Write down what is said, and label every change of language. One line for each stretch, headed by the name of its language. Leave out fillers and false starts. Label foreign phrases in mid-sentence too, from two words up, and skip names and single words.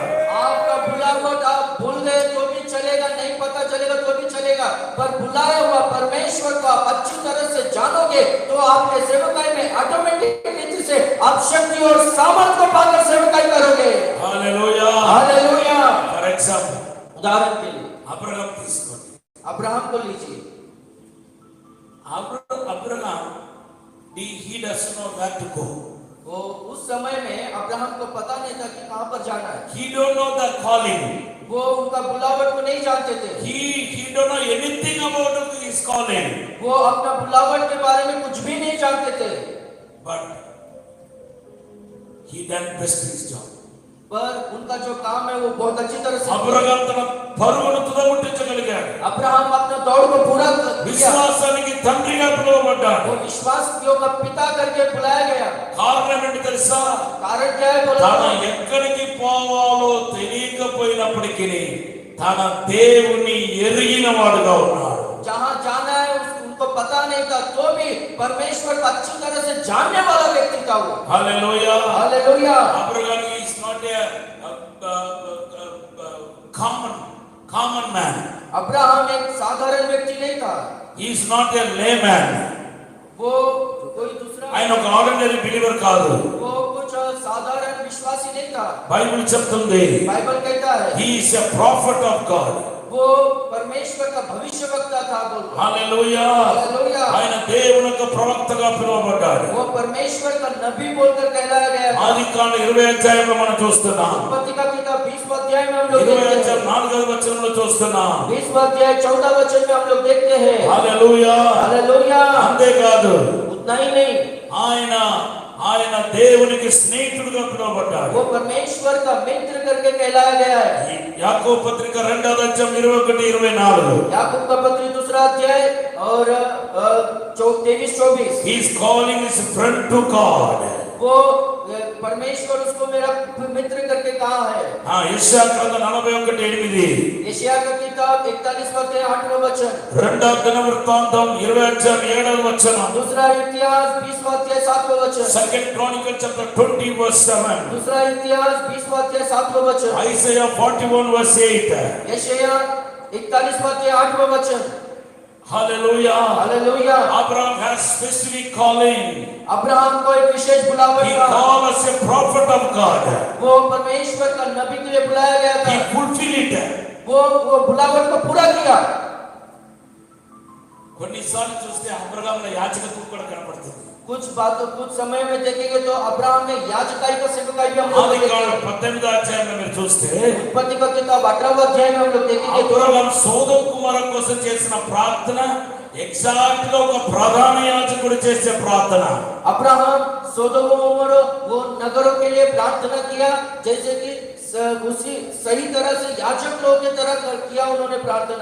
Hindi: आपका बुलावट आप भूल गए तो भी चलेगा, नहीं पता चलेगा तो भी चलेगा, पर बुलाया हुआ परमेश्वर को आप अच्छी तरह से जानोगे तो आपके सेवकाई में ऑटोमेटिक रीति से आप शक्ति और सामर्थ को पाकर सेवकाई करोगे।
Telugu: హల్లెలూయా.
Hindi: हालेलुया।
English: for example
Hindi: उदाहरण के लिए
Telugu: అబ్రహాం తీసుకోండి.
Hindi: अब्राहम को लीजिए।
English: అబ్రహాం he doesn't know where to go.
Hindi: वो उस समय में अब्राहम को पता नहीं था कि कहां पर जाना है।
English: He don't know the calling.
Hindi: वो उनका बुलावट को नहीं जानते थे।
English: He don't know anything about his calling.
Hindi: वो अपना बुलावट के बारे में कुछ भी नहीं जानते थे,
English: But he done best his job.
Hindi: पर उनका जो काम है वो बहुत अच्छी तरह से
Telugu: అబ్రహాం తన పరుగును తుదముట్టించగలిగాడు.
Hindi: अब्राहम अपने दौड़ को पूरा किया।
Telugu: విశ్వాసానికి తండ్రిగా పిలువబడ్డాడు.
Hindi: वो विश्वासियों का पिता करके बुलाया गया।
Telugu: కారణం ఏంటి తెలుసా?
Hindi: कारण क्या है बोलो?
Telugu: తన ఎక్కడికి పోవాలో తెలియకపోయినప్పటికీ తన దేవుని ఎరిగిన వాడుగా ఉన్నాడు.
Hindi: जहाँ जाना है उनको पता नहीं था तो भी परमेश्वर को अच्छी तरह से जानने वाला व्यक्ति था वो।
Telugu: హల్లెలూయా.
Hindi: हालेलुया।
English: అబ్రహాం is not a common man.
Hindi: अब्राहम एक साधारण व्यक्ति नहीं था,
English: He is not a layman.
Hindi: वो कोई दूसरा,
Telugu: ఆయన ఒక
English: ordinary believer
Telugu: కాదు.
Hindi: वो कुछ साधारण विश्वासी नहीं था।
Telugu: బైబిల్ చెప్తుంది
Hindi: बाइबल कहता है
English: he is a prophet of God.
Hindi: वो परमेश्वर का भविष्यवक्ता था। बोलो
Telugu: హల్లెలూయా.
Hindi: हालेलुया।
Telugu: ఆయన దేవుని యొక్క ప్రవక్తగా పిలువబడ్డాడు.
Hindi: वो परमेश्वर का नबी बोलकर कहलाया गया था।
Telugu: ఆదికాండ 20 అధ్యాయంలో మనం చూస్తున్నాం.
Hindi: उत्पत्ति का किताब 20 अध्याय में हम लोग 20 देखते
Telugu: అధ్యాయం
Hindi: हैं।
Telugu: 4వ వచనంలో చూస్తున్నాం.
Hindi: 20 अध्याय 14 वचन में हम लोग देखते हैं।
Telugu: హల్లెలూయా.
Hindi: हालेलुया।
Telugu: అంతేకాదు
Hindi: उतना ही नहीं,
Telugu: ఆయన దేవునికి స్నేహితుడిగా పిలువబడ్డాడు.
Hindi: वो परमेश्वर का मित्र करके कहलाया गया है।
Telugu: యాకోబు పత్రిక 2వ అధ్యాయం 21-24.
Hindi: याकूब का पत्री 2 अध्याय और 23-24।
English: He is calling his friend to God.
Hindi: वो परमेश्वर उसको मेरा मित्र करके कहा है।
Telugu: యెషయా గ్రంథం 41:8.
Hindi: यशायाह का किताब 41 अध्याय 8वां वचन।
Telugu: రెండవ దినవృత్తాంతం 20 అధ్యాయం 7వ వచనం.
Hindi: दूसरा इतिहास 20 अध्याय 7वां वचन।
English: Second Chronicle chapter 20:7.
Hindi: दूसरा इतिहास 20 अध्याय 7वां वचन।
Telugu: ఐసయా 41:8.
Hindi: यशायाह 41 अध्याय 8वां वचन।
Telugu: హల్లెలూయా.
Hindi: हालेलुया।
English: Abraham has specific calling.
Hindi: अब्राहम को एक विशेष बुलावट
English: He
Hindi: था।
English: called as a prophet of God.
Hindi: वो परमेश्वर का नबी के लिए बुलाया गया था। He fulfilled it. वो बुलावट को पूरा किया।
Telugu: కొన్నిసార్లు చూస్తే అబ్రహాంలో యాజకత్వం కూడా కనపడుతుంది.
Hindi: कुछ समय में देखेंगे तो अब्राहम में याजकाई का सेवकाई भी हम लोग
Telugu: ఆదికాండం
Hindi: देखेंगे।
Telugu: 18వ అధ్యాయంలో మీరు చూస్తే
Hindi: उत्पत्ति का किताब 18वां अध्याय में हम लोग देखेंगे तो
Telugu: అబ్రహాం సోదొమ కుమార కోసం చేసిన ప్రార్థన ఎగ్జాక్ట్ గా ఒక ప్రధాన యాజకుడు చేసే ప్రార్థన.
Hindi: अब्राहम सोदोम गोमोरा वो नगरों के लिए प्रार्थना किया जैसे कि उसी सही तरह से याजक लोगों की तरह किया उन्होंने प्रार्थना।